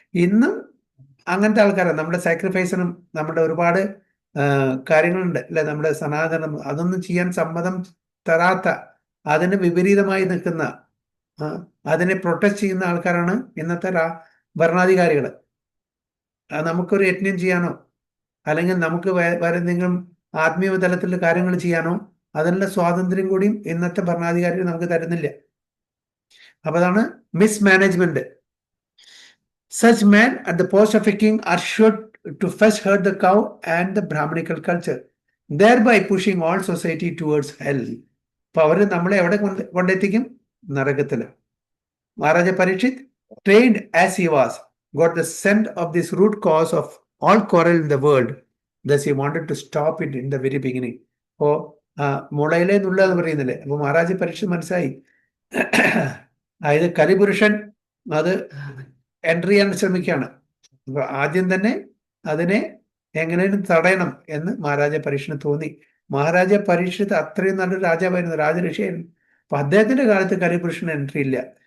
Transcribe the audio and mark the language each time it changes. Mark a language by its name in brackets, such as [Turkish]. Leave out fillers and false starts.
[Malayalam] ഇന്നും അങ്ങനത്തെ ആൾക്കാരാണ്. നമ്മുടെ സാക്രിഫൈസിനും നമ്മുടെ ഒരുപാട് കാര്യങ്ങളുണ്ട് അല്ലെ, നമ്മുടെ സനാതനം, അതൊന്നും ചെയ്യാൻ സമ്മതം തരാത്ത, അതിന് വിപരീതമായി നിൽക്കുന്ന, അതിനെ പ്രൊട്ടസ്റ്റ് ചെയ്യുന്ന ആൾക്കാരാണ് ഇന്നത്തെ ഭരണാധികാരികൾ. നമുക്കൊരു യജ്ഞം ചെയ്യാനോ അല്ലെങ്കിൽ നമുക്ക് വേറെ എന്തെങ്കിലും ആത്മീയ തലത്തിൽ കാര്യങ്ങൾ ചെയ്യാനോ അതിനുള്ള സ്വാതന്ത്ര്യം കൂടിയും ഇന്നത്തെ ഭരണാധികാരികൾ നമുക്ക് തരുന്നില്ല. അപ്പൊ അതാണ് mismanagement. [English] Such men at the post of a king are sure to first herd the cow and the Brahminical culture, thereby pushing all society towards hell. [Malayalam] അപ്പൊ അവര് നമ്മളെ എവിടെ കൊണ്ടെത്തിക്കും? നരകത്തില്. [English] Maharaja Parikshit, trained as he was, got the scent of this root cause of all quarrel in the world. Thus he wanted to stop it in the very beginning. [Malayalam] അപ്പോ മുളയിലെ നുള്ളെന്ന് പറയുന്നില്ലേ? അപ്പൊ മഹാരാജ പരീക്ഷിത് മനസ്സിലായി, അതായത് കലിപുരുഷൻ അത് എൻട്രി ചെയ്യാൻ ശ്രമിക്കുകയാണ്. അപ്പൊ ആദ്യം തന്നെ അതിനെ എങ്ങനെയും തടയണം എന്ന് മഹാരാജ പരീക്ഷിന് തോന്നി. മഹാരാജ പരീക്ഷിത് അത്രയും നല്ലൊരു രാജാവായിരുന്നു, രാജഋഷിയായിരുന്നു. അപ്പൊ അദ്ദേഹത്തിന്റെ കാലത്ത് കലിപുരുഷന് എൻട്രി ഇല്ല.